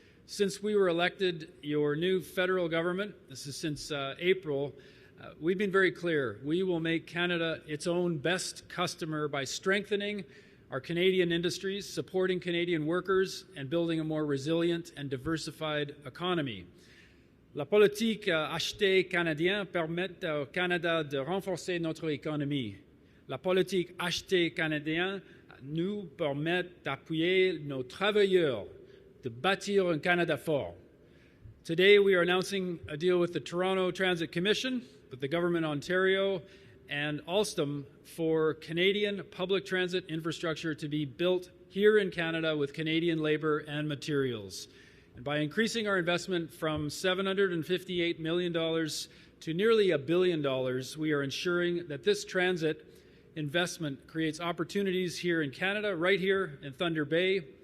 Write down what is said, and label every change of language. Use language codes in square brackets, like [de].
[en] Since we were elected your new federal government, this is since April, we've been very clear. We will make Canada its own best customer by strengthening our Canadian industries, supporting Canadian workers, and building a more resilient and diversified economy. [fr] La politique achetée canadienne permet au Canada de renforcer notre économie. La politique achetée canadienne nous permet d'appuyer nos travailleurs, de bâtir un Canada fort. [en] Today we are announcing a deal with the Toronto Transit Commission, with the Government of Ontario, and Alstom for Canadian public transit infrastructure to be built here in Canada with Canadian labor and materials. And by increasing our investment from $758 million to nearly $1 billion, we are ensuring that this transit investment creates opportunities here in Canada, right here in Thunder Bay,